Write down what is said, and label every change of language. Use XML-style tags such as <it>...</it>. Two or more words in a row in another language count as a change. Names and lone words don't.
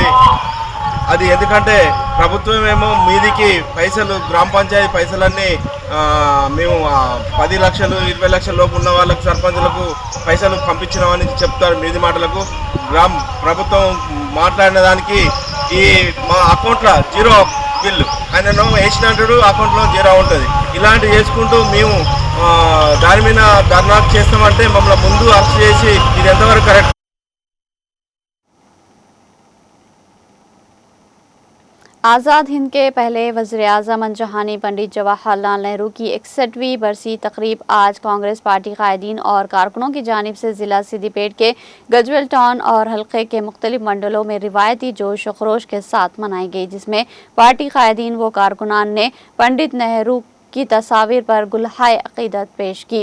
<te>అది ఎందుకంటే ప్రభుత్వం ఏమో మీదికి పైసలు గ్రామ పంచాయతీ పైసలన్నీ మేము 10 లక్షలు 20 లక్షల లోపు ఉన్న వాళ్ళకు సర్పంచులకు పైసలు పంపించినామని చెప్తారు మీది మాటలకు। ప్రభుత్వం మాట్లాడిన దానికి ఈ మా అకౌంట్లో</te> <en>zero bill</en> <te>ఆయన వేసినట్టు అకౌంట్లో జీరో ఉంటుంది। ఇలాంటివి చేసుకుంటూ మేము దాని మీద ధర్నా చేస్తామంటే మమ్మల్ని ముందు అరెస్ట్ చేసి ఇది ఎంతవరకు కరెక్ట్?</te> <ur>آزاد ہند کے پہلے وزیر اعظم جہانی پنڈت جواہر لال نہرو کی 61ویں برسی تقریب آج کانگریس پارٹی قائدین اور کارکنوں کی جانب سے ضلع سدی پیٹ کے گجول ٹاؤن اور حلقے کے مختلف منڈلوں میں روایتی جوش و خروش کے ساتھ منائی گئی، جس میں پارٹی قائدین و کارکنان نے پنڈت نہرو کی تصاویر پر گلہائے عقیدت پیش کی۔</ur>